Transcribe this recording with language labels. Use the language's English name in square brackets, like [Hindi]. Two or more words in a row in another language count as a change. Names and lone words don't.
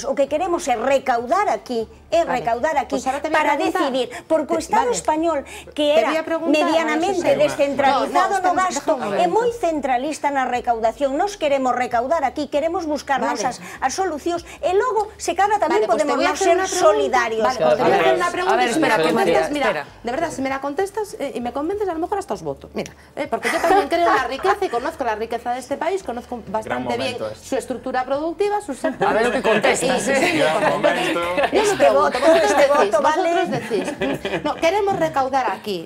[Galician] O que queremos é recaudar aquí, para decidir, porque o Estado español, que era medianamente descentralizado no gasto, é moi centralista na recaudación. Nos queremos recaudar aquí, queremos buscar nosas as solucións, e logo, se cada tamén podemos non ser solidarios. [Spanish] Te voy a hacer una pregunta y si me la contestas, mira, espera. de verdad, si me la contestas y me convences, a lo mejor hasta os voto. Mira, porque yo también creo en la riqueza y conozco la riqueza de este país, conozco bastante bien su estructura productiva, sus sectores. A ver lo que contestas. Vosotros decís, no, queremos recaudar aquí.